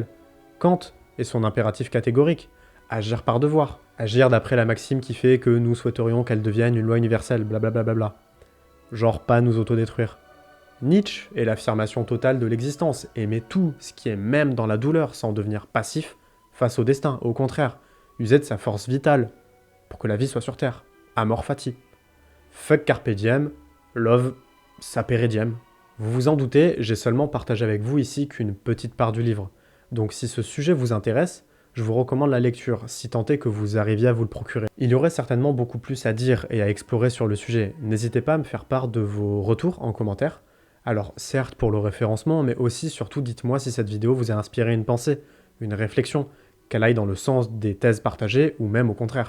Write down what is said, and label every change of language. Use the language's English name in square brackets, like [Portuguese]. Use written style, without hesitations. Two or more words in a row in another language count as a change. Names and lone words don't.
[French] Kant et son impératif catégorique, agir par devoir, agir d'après la maxime qui fait que nous souhaiterions qu'elle devienne une loi universelle, blablabla. Genre pas nous autodétruire. Nietzsche et l'affirmation totale de l'existence, aimer tout ce qui est même dans la douleur sans devenir passif face au destin, au contraire, user de sa force vitale pour que la vie soit sur Terre. [Latin] Amor fati. Fuck carpe diem, love sapere diem. [French] Vous vous en doutez, j'ai seulement partagé avec vous ici qu'une petite part du livre. Donc si ce sujet vous intéresse, je vous recommande la lecture, si tant est que vous arriviez à vous le procurer. Il y aurait certainement beaucoup plus à dire et à explorer sur le sujet. N'hésitez pas à me faire part de vos retours en commentaire. Alors certes pour le référencement, mais aussi surtout dites-moi si cette vidéo vous a inspiré une pensée, une réflexion, qu'elle aille dans le sens des thèses partagées ou même au contraire.